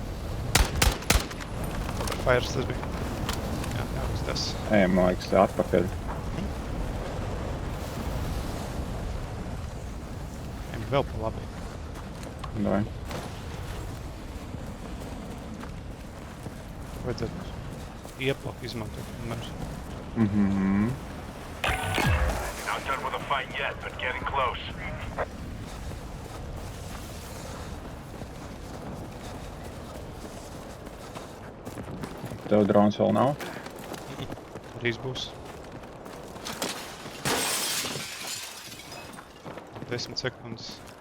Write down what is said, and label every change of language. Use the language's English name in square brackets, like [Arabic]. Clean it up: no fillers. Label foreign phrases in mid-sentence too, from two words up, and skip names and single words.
[Latvian] Fires tas bija. Jā, uz tas. Ejam, man liekas, atpakaļ. Ejam vēl pa labi. Vai? Vajadzētu ieplaku izmantot. Mhm. [English] Not done with the fight yet, but getting close. [Latvian] Tev drons vēl nav? Drīz būs. 10 sekundes.